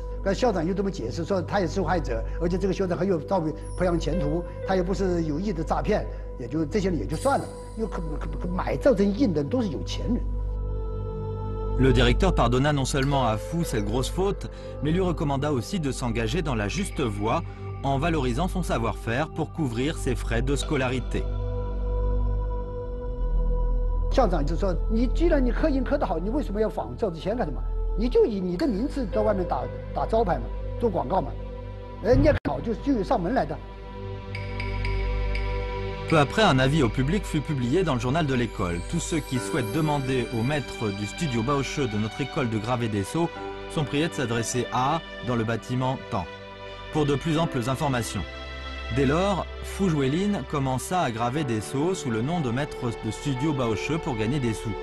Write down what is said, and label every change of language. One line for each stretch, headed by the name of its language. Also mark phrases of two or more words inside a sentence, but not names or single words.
Chinese: 那校长又这么解释说，他也是受害者，而且这个学生很有造培养前途，他也不是有意的诈骗，也就这些人也就算了。因为可买赵真印的都是有钱人。
French: Le directeur pardonna non seulement à Fu cette grosse faute, mais lui recommanda aussi de s'engager dans la juste voie en valorisant son savoir-faire pour couvrir ses frais de scolarité.
Chinese: 校长就说：“你既然你刻印刻得好，你为什么要仿赵之谦干什么？你就以你的名字在外面打招牌嘛，做广告嘛，人家考就有上门来的。”
French: Peu après, un avis au public fut publié dans le journal de l'école. Tous ceux qui souhaitent demander au maître du studio Baoche de notre école de graver des sceaux sont priés de s'adresser à dans le bâtiment Temps pour de plus amples informations. Dès lors, Fu Juelin commença à graver des sceaux sous le nom de maître de studio Baoche pour gagner des sous.